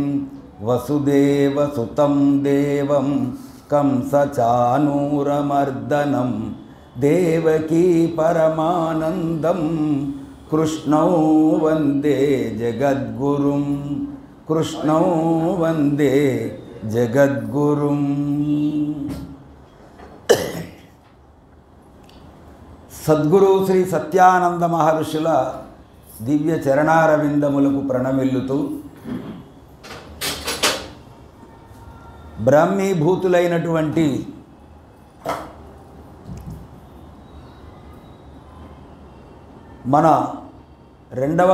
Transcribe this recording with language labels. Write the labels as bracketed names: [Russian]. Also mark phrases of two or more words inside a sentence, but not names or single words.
[Sanskrit] वसुदेवसुतं देवं कंसचाणूरमर्दनं देवकी परमानन्दं कृष्णौ वन्दे जगद्गुरुं कृष्णौ वन्दे जगद्गुरुं। [Telugu] సద్గురు శ్రీ సత్యానంద మహర్షుల దివ్య చరణారవిందములకు ప్రణమిల్లుతూ బ్రహ్మీభూతులైనటువంటి మన రెండవ